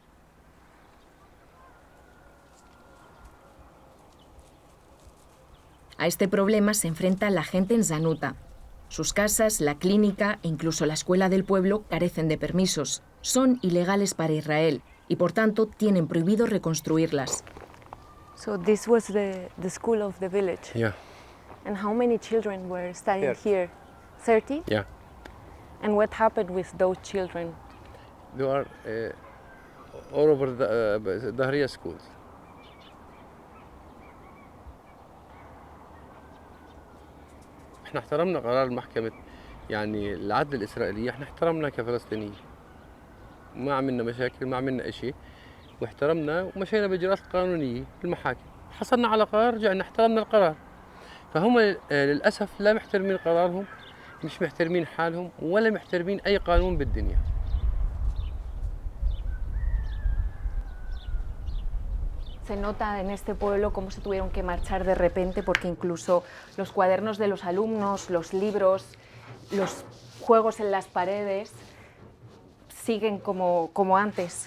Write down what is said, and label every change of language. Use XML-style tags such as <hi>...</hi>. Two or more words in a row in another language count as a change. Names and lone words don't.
<es>A este problema se enfrenta la gente en Zanuta. Sus casas, la clínica e incluso la escuela del pueblo carecen de permisos. Son ilegales para Israel y, por tanto, tienen prohibido reconstruirlas.</es> <en>So this was the school of the village? Yeah. And how many children were studying here? 30? Yeah. And what happened with those children? They are all over the Dahriya schools.</en> <ar>احنا احترمنا قرار المحكمة يعني العدل الإسرائيلية احنا احترمنا كفلسطينيين ما عملنا مشاكل ما عملنا اشي واحترمنا ومشينا بإجراءات قانونية في المحاكم حصلنا على قرار رجعنا احترمنا القرار فهم للأسف لا محترمين قرارهم مش محترمين حالهم ولا محترمين أي قانون بالدنيا.</ar> <es>Se nota en este pueblo cómo se tuvieron que marchar de repente porque incluso los cuadernos de los alumnos, los libros, los juegos en las paredes siguen como antes.</es>